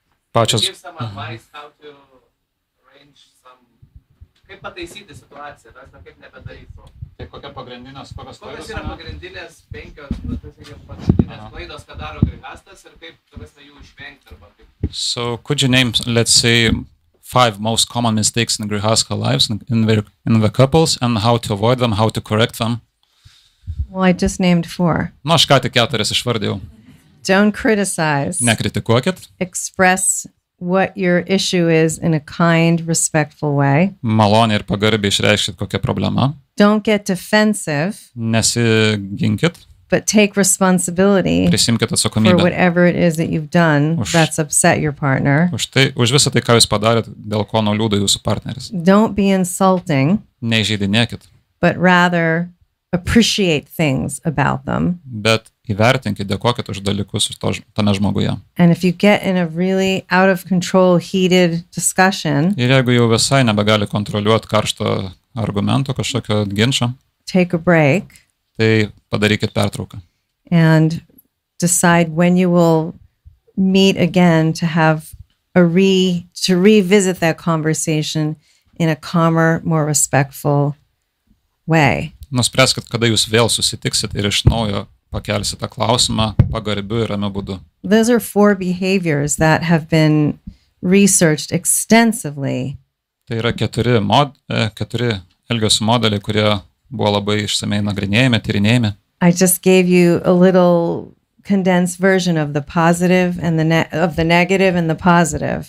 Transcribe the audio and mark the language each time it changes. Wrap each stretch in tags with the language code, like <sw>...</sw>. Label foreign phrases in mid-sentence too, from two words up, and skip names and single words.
<lt>pačios.</lt> <en>Give some advice how to arrange some,</en> <lt>kaip pataisyti situaciją, kaip nebedaryti to. Tai kokios Kokios yra pagrindinės 5 pagrindinės klaidos, ką daro grihastas ir kaip jų išvengti arba kaip.</lt> <en>So could you name, let's say, 5 most common mistakes in grihastha lives in the couples and how to avoid them, how to correct them? Well, I just named 4.</en> <lt>Nu, aš ką tik 4 išvardėjau.</lt> <en>Don't criticize.</en> <lt>Nekritikuokit.</lt> <en>Express what your issue is in a kind, respectful way.</en> <lt>Maloniai ir pagarbiai išreikškit kokia problema.</lt> <en>Don't get defensive,</en> <lt>Nesiginkit.</lt> <en>but take responsibility</en> <lt>Prisimkit</lt> <en>for</en> <lt>atsakomybę.</lt> <en>whatever it is that you've done that's upset your partner.</en> <lt>Už visą tai, ką jūs padarėt, dėl ko nuliūdo jūsų partneris.</lt> <en>Don't be insulting,</en> <lt>Neįžeidinėkit,</lt> <en>but rather appreciate things about them.</en> <lt>bet įvertinkit, dėkokit už dalykus tame žmoguje.</lt> <en>And if you get in a really out of control, heated discussion,</en> <lt>Ir jeigu jau visai nebegali kontroliuoti karšto argumento, kažkokio ginčio,</lt> <en>take a break</en> <lt>tai padarykit pertrauką.</lt> <en>and decide when you will meet again to have to revisit that conversation in a calmer, more respectful way.</en> <lt>Nuspręskit, kada jūs vėl susitiksit ir iš naujo pakelsit tą klausimą pagarbiu ir ramiu būdu.</lt> <en>Those are 4 behaviors that have been researched extensively.</en> <lt>Tai yra 4 elgesio modeliai, kurie buvo labai išsamei nagrinėjami, tyrinėjami.</lt> <en>I just gave you a little condensed version of the positive and of the negative and the positive.</en>